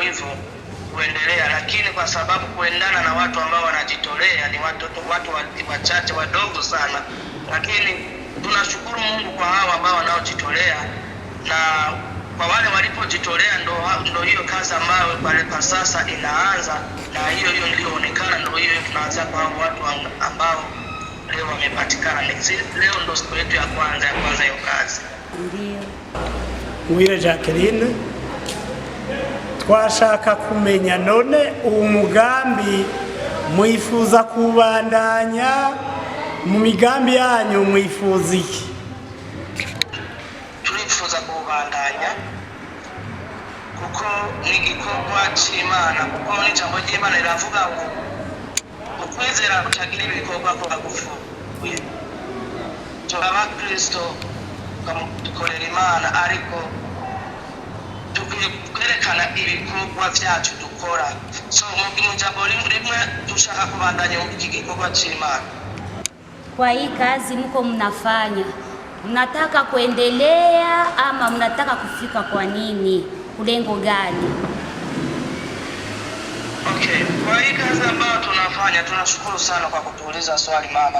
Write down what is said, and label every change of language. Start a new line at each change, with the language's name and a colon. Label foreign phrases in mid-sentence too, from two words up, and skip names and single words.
Swahili: hivyo kuendelea, lakini kwa sababu kuendana na watu ambao wanajitolea ni watu wachache wadogo sana, lakini tunashukuru Mungu kwa hao ambao wanaojitolea, na kwa wale walipojitolea ndo hiyo kazi ambayo kwa sasa inaanza, na hiyo ilionekana ndo hiyo tunaanza kwa watu ambao leo wamepatikana. Leo ndo siku yetu ya kwanza hiyo kazi. Ndio.
Rundi: Mwire Jacqueline, twashaka kumenya none umugambi mwifuza kubandanya, mu migambi yanyu mwifuza iki? Turifuza kubandanya kuko ni igikorwa cy'Imana, kuko n'ijambo ry'Imana riravuga ngo ukwizera kutagira ibikorwa kugufuye. Turaba Kristo dukorera Imana, ariko tukwiye kwerekana ibikorwa byacu dukora. So mu jambo rimwe dushaka kubandanya mu gikorwa cy'Imana.
Swahili: Kwa hii kazi mko mnafanya, mnataka kuendelea ama mnataka kufika kwa nini? Lengo gani? Okay, kwa hii kazi ambayo tunafanya tunashukuru sana kwa kutuuliza swali mama.